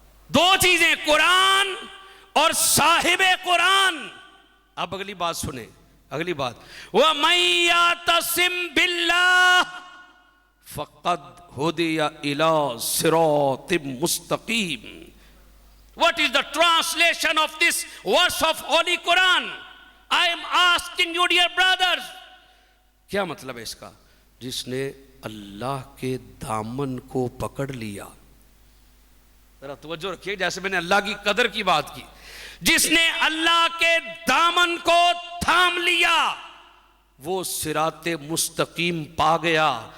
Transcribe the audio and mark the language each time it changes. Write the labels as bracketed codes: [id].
[hi] दो चीजें, कुरान और साहिबे कुरान। अब अगली बात सुने, अगली बात, [ar] वह मैया तसिम बिल्लाह फ़क़द हुदिया इला सिरातिम मुस्तक़ीम। [en] What is the translation of this verse of Holy Quran? I am asking you, dear brothers. [hi] क्या मतलब है इसका? जिसने अल्लाह के दामन को पकड़ लिया, जरा तवज्जो रखिए, जैसे मैंने अल्लाह की कदर की बात की, जिसने अल्लाह के दामन को थाम लिया वो सिराते मुस्तकीम पा गया।